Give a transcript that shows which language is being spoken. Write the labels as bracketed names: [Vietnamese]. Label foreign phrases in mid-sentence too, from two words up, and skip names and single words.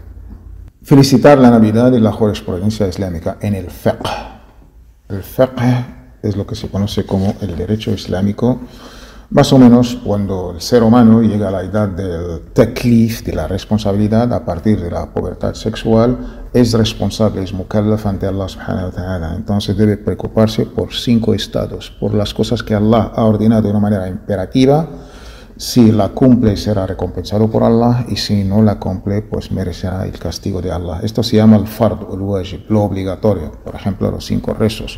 [Spanish] Felicitar la Navidad y la jurisprudencia islámica en el fiqh. El fiqh es lo que se conoce como el derecho islámico. Más o menos cuando el ser humano llega a la edad del taklif, de la responsabilidad, a partir de la pubertad sexual, es responsable, es mukallaf ante [Arabic] الله سبحانه وتعالى. [Spanish] Entonces debe preocuparse por 5 estados, por las cosas que Allah ha ordenado de una manera imperativa. Si la cumple será recompensado por Allah y si no la cumple pues merecerá el castigo de Allah. Esto se llama el fard, el wajib, lo obligatorio, por ejemplo los 5 rezos.